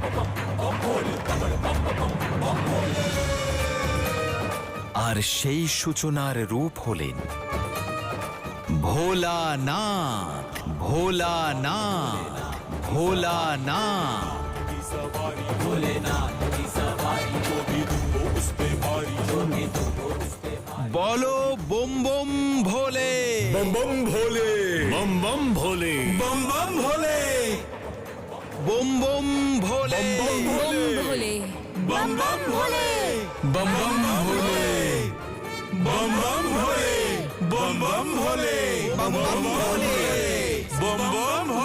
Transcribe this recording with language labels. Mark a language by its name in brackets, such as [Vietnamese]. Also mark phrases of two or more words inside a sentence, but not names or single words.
[Bangla] আর সেই সূচনার রূপ হলেন ভোলানাথ, ভোলানাথ, ভোলানাথ। বলো বম বম ভোলে, [Hindi] बम बम भोले बम बम भोले बम बम भोले [Bangla] বম বম ভোলে, ভোলে [Hindi] बम बम भोले बम बम भोले बम बम भोले बम बम भोले बम बम भोले बम बम